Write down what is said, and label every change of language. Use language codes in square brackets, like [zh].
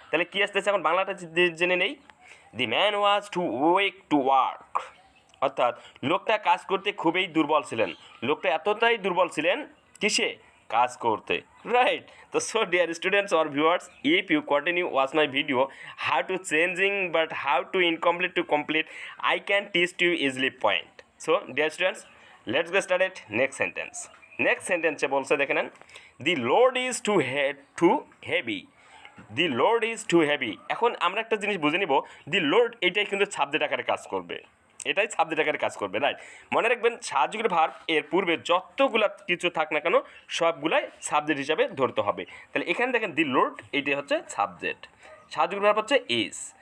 [bn] তাহলে কী আসতেছে এখন বাংলাটা জেনে নেই। [en] the man was to wake to work, [bn] অর্থাৎ লোকটা কাজ করতে খুবই দুর্বল ছিলেন। লোকটা এতটাই দুর্বল ছিলেন কিসে, কাজ করতে, রাইট। [en] তো so dear students or viewers, if you continue watch my video how to changing but how to incomplete to complete, I can teach you easily point. So dear students, let's get started. Next sentence. Next sentence [bn] বলছে দেখে নেন, [en] the load is too heavy. The load is too heavy. [bn] এখন আমরা একটা জিনিস বুঝে নিব, [en] the load [bn] এটাই কিন্তু সাবজেক্ট আকারে কাজ করবে, এটাই সাবজেক্ট আকারে কাজ করবে, রাইট। মনে রাখবেন সাহায্যের ভার্ব এর পূর্বে যতগুলা কিছু থাক না কেন সবগুলাই সাবজেক্ট হিসাবে ধরতে হবে। তাহলে এখানে দেখেন দি লোড এইটাই হচ্ছে সাবজেক্ট, সাহায্যের ভার্ব হচ্ছে ইজ।